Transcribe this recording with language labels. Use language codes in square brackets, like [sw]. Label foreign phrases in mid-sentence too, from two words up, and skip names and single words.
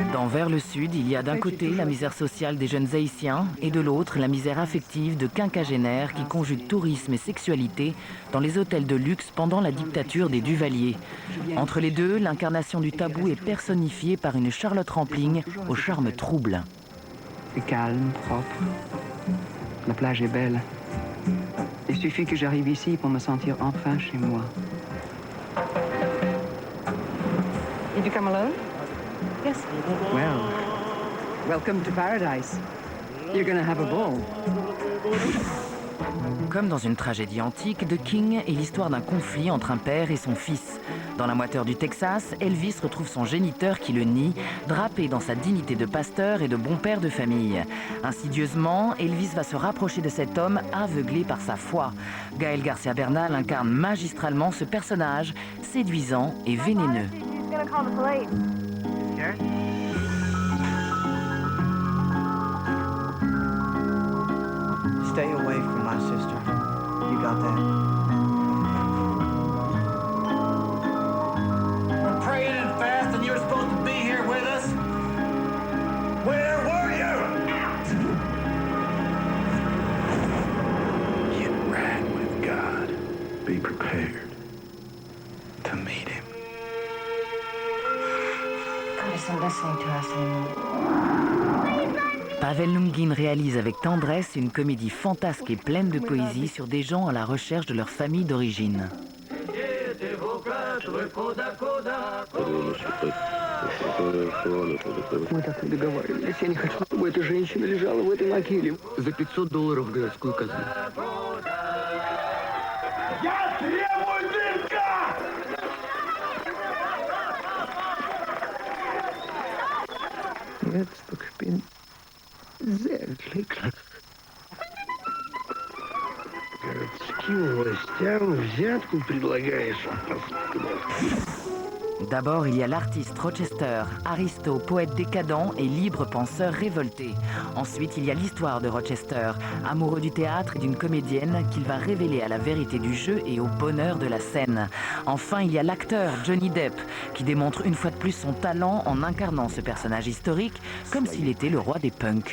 [fr] vers le sud, il y a d'un côté la misère sociale des jeunes Haïtiens et de l'autre la misère affective de quinquagénaires qui conjuguent tourisme et sexualité dans les hôtels de luxe pendant la dictature des Duvalier. Entre les deux, l'incarnation du tabou est personnifiée par une Charlotte Rampling au charme trouble. C'est calme, propre. La plage est belle. Il suffit que j'arrive ici pour me sentir enfin chez moi. [en] Did you come alone? Yes. Well, welcome to paradise. You're gonna have a ball. [fr] Comme dans une tragédie antique, The King est l'histoire d'un conflit entre un père et son fils. Dans la moiteur du Texas, Elvis retrouve son géniteur qui le nie, drapé dans sa dignité de pasteur et de bon père de famille. Insidieusement, Elvis va se rapprocher de cet homme aveuglé par sa foi. Gaël Garcia Bernal incarne magistralement ce personnage séduisant et vénéneux. [en] Stay away from my sister. You got that? We're praying and fasting, and you're supposed to be here with us? Where were you? Get right with God. Be prepared to meet him. God isn't listening to us anymore. [fr] Pavel Lungin réalise avec tendresse une comédie fantasque et pleine de poésie sur des gens à la recherche de leur famille d'origine. [ru] Мы так не договаривались. Я не хочу, чтобы эта женщина лежала в этой могиле. За $500 в городскую казну. Я требую дырка! [de] Jetzt ich bin sehr glücklich. [ru] Городским властям взятку предлагаешь? [fr] D'abord, il y a l'artiste Rochester, aristo, poète décadent et libre penseur révolté. Ensuite, il y a l'histoire de Rochester, amoureux du théâtre et d'une comédienne qu'il va révéler à la vérité du jeu et au bonheur de la scène. Enfin, il y a l'acteur Johnny Depp, qui démontre une fois de plus son talent en incarnant ce personnage historique comme s'il était le roi des punks.